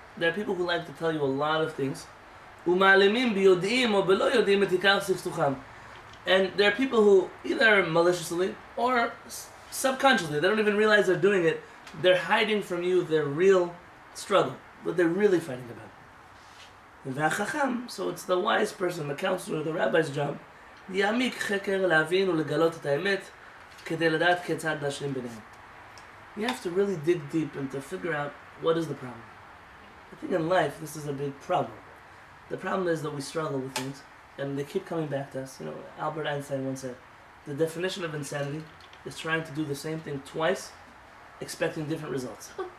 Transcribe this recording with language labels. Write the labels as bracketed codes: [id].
[en] There are people who like to tell you a lot of things. [he] U'ma'alimim biyod'im or belo yod'im et ikar siftucham. [en] And there are people who either maliciously or subconsciously, they don't even realize they're doing it. They're hiding from you their real struggle, what they're really fighting about. V'achacham, so it's the wise person, the counselor, the rabbi's job. [he] Ya'amik cheker להבין ולגלות את האמת כדי לדעת כיצד להשלים ביניהם. [en] You have to really dig deep and to figure out what is the problem. I think in life this is a big problem. The problem is that we struggle with things and they keep coming back to us. You know, Albert Einstein once said, the definition of insanity is trying to do the same thing twice, expecting different results.